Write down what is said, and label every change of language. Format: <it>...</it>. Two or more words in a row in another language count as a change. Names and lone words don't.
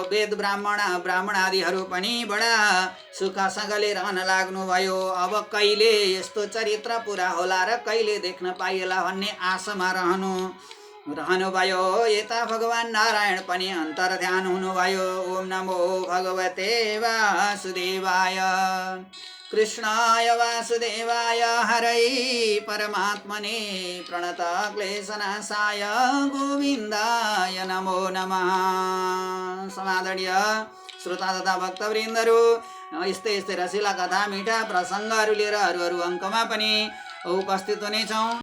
<ne>वेद ब्राह्मण आदिहरू पनि बडा सुखसँगले रहन लाग्नुभयो। अब कहिले यस्तो चरित्र पुरा होला र कहिले देख्न पाइएला भन्ने आशामा रहनुभयो। यता भगवान नारायण पनि अन्तर ध्यान हुनुभयो।</ne> <sa>ओम नमो भगवते वासुदेवाय। कृष्णाय वासुदेवाय हरै परमात्मने प्रणत क्लेशनाशाय गोविन्दाय नमो नमः।</sa> <ne>समादरणीय श्रोता तथा भक्तवृन्दहरू, यस्तै रसिला कथा मिठा प्रसङ्गहरू लिएर अरू अङ्कमा पनि उपस्थित हुनेछौँ।</ne>